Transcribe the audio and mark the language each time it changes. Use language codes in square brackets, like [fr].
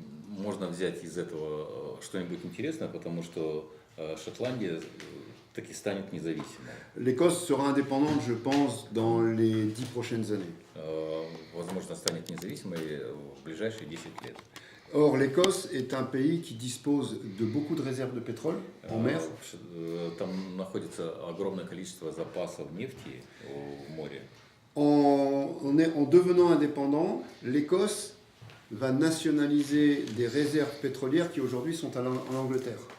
[ru] Можно взять из этого что-нибудь интересное, потому что Шотландия таки станет независимой. [fr] L'Écosse sera indépendante, je pense, dans les 10 prochaines années. [ru] Возможно, станет независимой в ближайшие 10 лет. [fr] Or, l'Écosse est un pays qui dispose de beaucoup de réserves de pétrole en mer. [ru] Там находится огромное количество запасов нефти в море. [fr] En devenant indépendant, l'Écosse va nationaliser des réserves pétrolières qui aujourd'hui sont en Angleterre.